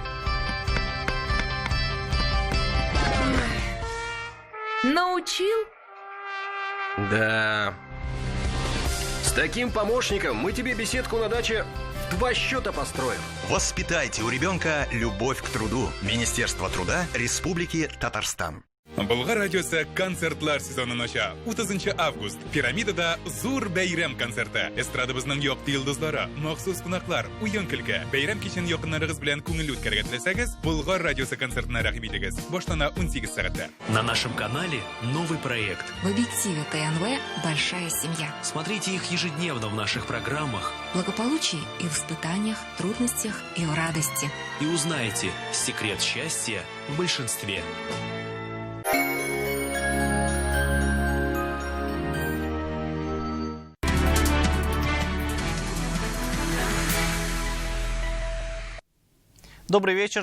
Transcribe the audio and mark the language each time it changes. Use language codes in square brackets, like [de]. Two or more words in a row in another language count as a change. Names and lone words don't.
[ru] Научил? Да. С таким помощником мы тебе беседку на даче в 2 счета построим. Воспитайте у ребенка любовь к труду. Министерство труда Республики Татарстан. [tt] Болгар радиосы концертлар сезонын ача. 30 август пирамидада Зур бәйрәм концерты. Эстрадабызның якты йолдызлары, махсус кунаклар, уен көлке. Бәйрәм кичен якыннарыгыз белән күңелле үткәргә теләсәгез, Болгар радиосы концертына рәхим итегез. Баштана 18 сәгатьтә. [ru] На нашем канале новый проект. В объективе ТНВ «Большая семья». Смотрите их ежедневно в наших программах. Благополучие и в испытаниях, трудностях и в радости. И узнаете секрет счастья в большинстве. Добрый вечер.